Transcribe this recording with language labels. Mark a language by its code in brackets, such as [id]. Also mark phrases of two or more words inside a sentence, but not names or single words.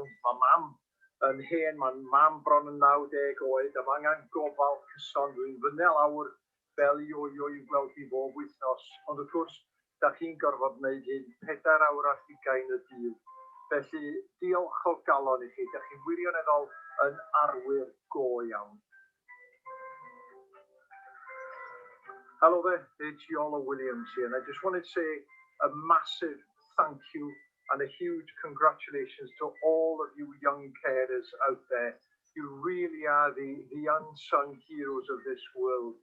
[cy] Mae mam yn hen, mae'n mam bron yn 90 oed, a mae angen gofal cyson. Dwi'n fyny lawr fel ioio i gweld hi bob wythnos. Ond wrth gwrs, da chi'n gorfod wneud hyn 4 awr a 20 y dydd. Felly, diolch o galon i chi. Da chi'n wirioneddol yn arwyr go iawn. [en] Hello there, it's Iola Williams here, and I just wanted to say a massive thank you and a huge congratulations to all of you young carers out there. You really are the unsung heroes of this world.